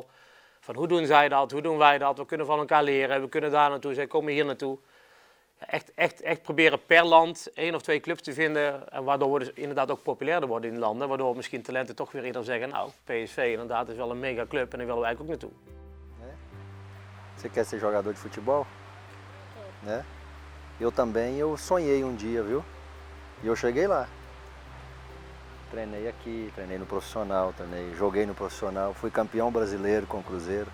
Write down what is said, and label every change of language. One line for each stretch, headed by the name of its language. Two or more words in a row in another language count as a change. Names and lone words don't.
Dutch: Van hoe doen zij dat? Hoe doen wij dat? We kunnen van elkaar leren. We kunnen daar naartoe. Zij komen hier naartoe. Ja, echt proberen per land 1 of 2 clubs te vinden. En waardoor we dus inderdaad ook populairder worden in die landen. Waardoor misschien talenten toch weer eerder zeggen, nou, PSV inderdaad is wel een mega club en daar willen wij ook naartoe.
Portuguese: Você quer ser jogador de futebol? Né? Eu também, eu sonhei dia, viu? E eu cheguei lá. Treinei aqui, treinei no profissional, joguei no profissional, fui campeão brasileiro com o Cruzeiro.